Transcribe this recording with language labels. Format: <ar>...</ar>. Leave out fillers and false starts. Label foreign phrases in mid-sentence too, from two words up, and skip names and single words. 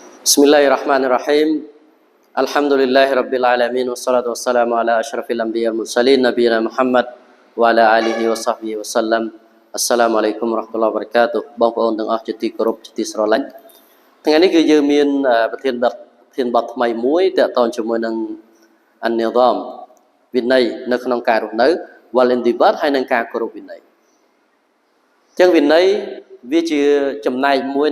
<ar>بسم الله الرحمن الرحيم. الحمد لله رب العالمين والصلاة والسلام على أشرف الأنبياء والمرسلين نبينا محمد وعلى آله وصحبه وسلم. السلام عليكم ورحمة الله وبركاته.</ar> <km>បងប្អូនទាំងអស់ជាទីគោរពជាទីស្រឡាញ់ថ្ងៃនេះគឺយើងមានប្រធានបទថ្មីមួយទាក់ទងជាមួយនឹងអនិយមវិន័យ នៅក្នុងការរស់នៅវលិនឌីបាតហើយនឹងការគោរពវិន័យចឹងវិន័យវាជាចំណែកមួយ</km>